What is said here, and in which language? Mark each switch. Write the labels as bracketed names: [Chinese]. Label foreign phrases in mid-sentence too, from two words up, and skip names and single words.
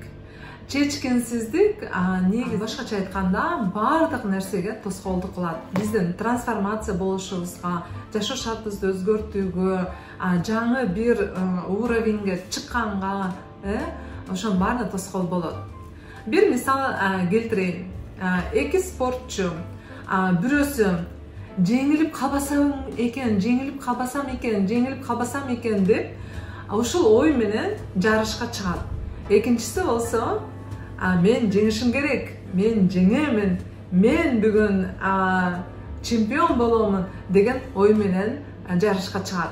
[Kyrgyz] Чечкинсиздик негизи башкача айтканда бардык нерсеге тоскоолдук кылат. Биздин трансформация болушубузга, жашоо шартыбызды өзгөртүүгө, жаңы бир уровеньге чыкканга, ошонун баарына тоскоол болот. Бир мисал келтирейин. Эки спортчу, бирөөсү жеңилип калбасам экен, жеңилип калбасам экен деп, ушул ой менен жарышка чыгат. Экинчиси болсо, мен жеңишим керек, мен жеңемин, мен бүгүн чемпион боломун деген ой менен жарышка чыгат.